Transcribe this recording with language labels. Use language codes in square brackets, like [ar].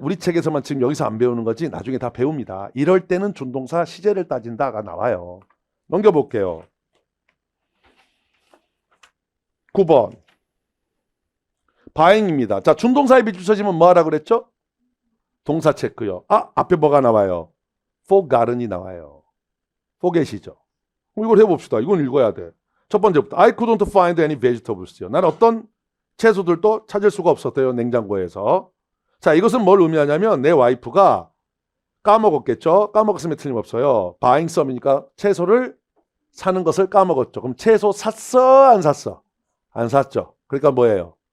[ko] 우리 책에서만 지금 여기서 안 배우는 거지 나중에 다 배웁니다. 이럴 때는 준동사 시제를 따진다가 나와요. 넘겨볼게요. 9번. 바행입니다. 자, 준동사에 비추어지면 뭐 하라 그랬죠? 동사 체크요. 아, 앞에 뭐가 나와요? forgotten이 나와요. forget이죠. 그럼 이걸 해봅시다. 이건 읽어야 돼. 첫 번째부터 [en] I couldn't find any vegetables요. [ko] 난 어떤 채소들도 찾을 수가 없었대요. 냉장고에서. 자, 이것은 뭘 의미하냐면 내 와이프가 까먹었겠죠. 까먹었으면 틀림없어요. [en] buying some [ko] 이니까 채소를 사는 것을 까먹었죠. 그럼 채소 샀어? 안 샀어? 안 샀죠. 그러니까 뭐예요?